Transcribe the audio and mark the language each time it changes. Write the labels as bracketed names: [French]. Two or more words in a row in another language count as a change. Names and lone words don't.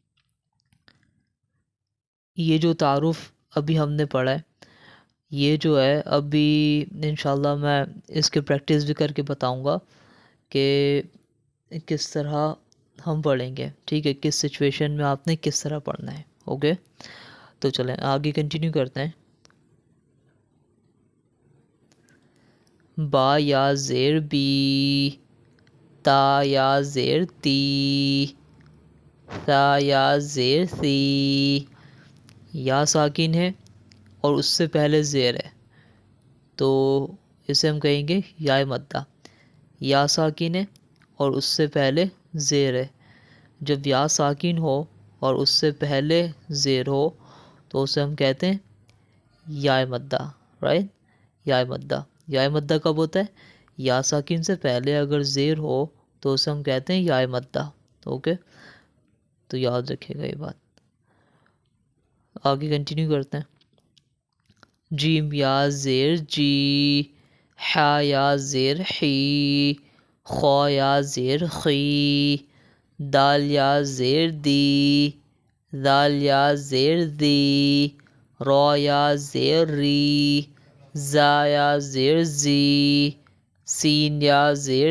[Urdu] یہ جو تعارف ابھی ہم نے پڑھا ہے، یہ جو ہے ابھی انشاءاللہ میں اس کے پریکٹس بھی کر کے بتاؤں گا کہ کس طرح ہم پڑھیں گے، ٹھیک ہے، کس سچویشن میں آپ نے کس طرح پڑھنا ہے، اوکے۔ تو چلیں آگے کنٹینیو کرتے ہیں۔ با یا زیر بی، تا یا زیر تی، تا یا زیر سی۔ یا ساکن ہے اور اس سے پہلے زیر ہے تو اسے ہم کہیں گے یا مدہ۔ یا ساکن ہے اور اس سے پہلے زیر ہے، جب یا ساکن ہو اور اس سے پہلے زیر ہو تو اسے ہم کہتے ہیں یا مدہ، رائٹ، یا مدہ۔ یا مدہ کب ہوتا ہے؟ یا ساکن سے پہلے اگر زیر ہو تو اسے ہم کہتے ہیں یا مدہ، اوکے۔ تو یاد رکھیے گا یہ بات۔ آگے کنٹینیو کرتے ہیں۔ جیم یا زیر جی، حا یا زیر حی، خا یا زیر خی، دال یا زیر دی، دال یا زیر دی، را یا زیر ری، زا یا زیر زی، سین یا زیر